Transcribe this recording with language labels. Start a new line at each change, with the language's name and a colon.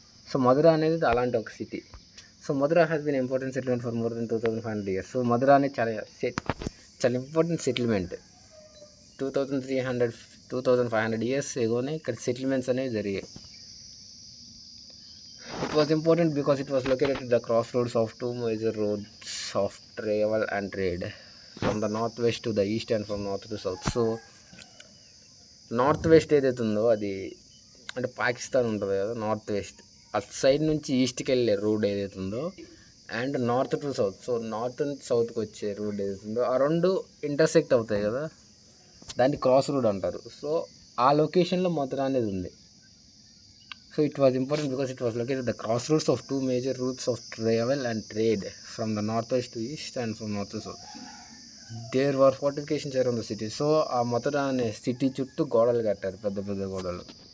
Telugu: So మధుర అనేది అలాంటి ఒక city.
English: So Mathura has been important settlement for more than 2500 years.
Telugu: So మధుర అనేది చాలా ఇంపార్టెంట్ సెటిల్మెంట్. 2500 years ఎగోనే ఇక్కడ సెటిల్మెంట్స్ అనేవి జరిగాయి.
English: It was important because it was located at the crossroads of two major roads of travel and trade, from the northwest to the east and from north to south.
Telugu: So north west ఏదైతే ఉందో అది అంటే పాకిస్తాన్ ఉంటుంది కదా, north west అటు side నుంచి ఈస్ట్కి వెళ్ళే road ఏదైతే ఉందో, and north to south. So north నుంచి సౌత్కి వచ్చే రోడ్ ఏదైతే ఉందో ఆ రెండు ఇంటర్సెక్ట్ అవుతాయి కదా, దాన్ని క్రాస్ రోడ్ అంటారు. సో ఆ లొకేషన్లో మధుర అనేది ఉంది. So
English: So it was important because it was located at the crossroads of two major routes of travel and trade from the northwest to east and from north to south. There were fortifications around the city.
Telugu: So ఆ మథుర అనే city చుట్టూ గోడలు కట్టారు, పెద్ద పెద్ద గోడలు.